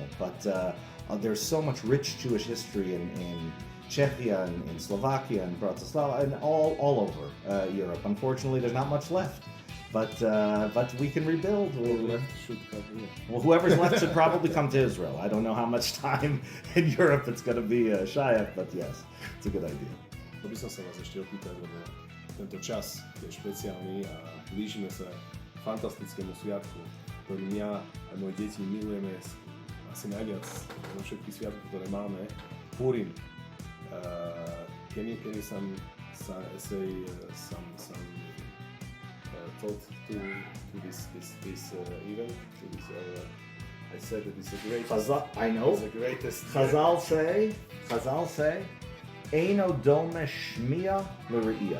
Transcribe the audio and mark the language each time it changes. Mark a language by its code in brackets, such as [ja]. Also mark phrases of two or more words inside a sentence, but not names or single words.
[en] But there's so much rich Jewish history in Czechia and in Slovakia and Bratislava and all over Europe. Unfortunately, there's not much left, but we can rebuild. Well, whoever's left should probably come to Israel. I don't know how much time in Europe it's going to be Shayach, but yes, it's a good idea. [sk] To by som sa vás ešte opýtal, lebo tento čas je špeciálny a blížime sa fantastickému sviatku. ktorý ja a moje deti milujeme asi najviac zo všetkých sviatkov, ktoré máme, Purim. [en] Can you some say some thought to this event? To this, I said that it's a great. I know. It's the greatest. Chazal say, [he] אינו דומה שמיעה לראייה.